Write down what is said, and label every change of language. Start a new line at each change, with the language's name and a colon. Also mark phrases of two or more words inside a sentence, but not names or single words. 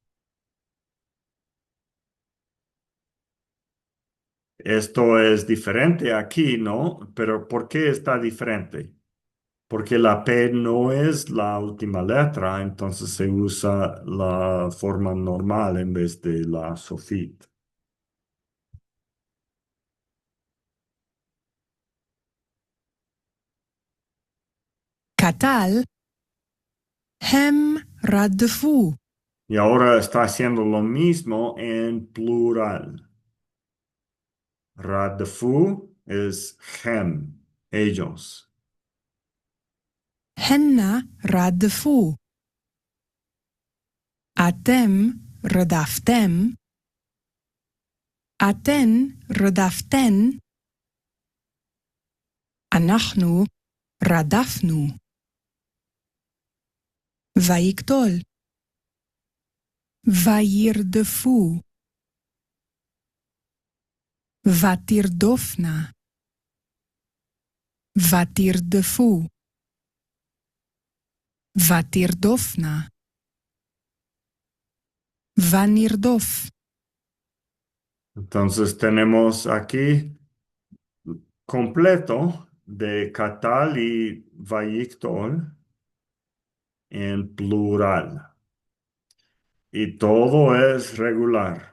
Spanish: Esto es diferente aquí, ¿no? Pero ¿por qué está diferente? Porque la P no es la última letra, entonces se usa la forma normal en vez de la sofit.
Hebrew: קטל. הם רדפו.
Spanish: Y ahora está haciendo lo mismo en plural. Radfu es hem, ellos.
Hebrew: הנה רדפו. אתם רדפתם. אתן רדפתן. אנחנו רדפנו. ויקטול. וירדפו. ותרדופנה. ותרדפו. ותרדופנה. ונרדוף.
Spanish: Entonces tenemos aquí completo de Katal y Vayictol en plural. Y todo es regular.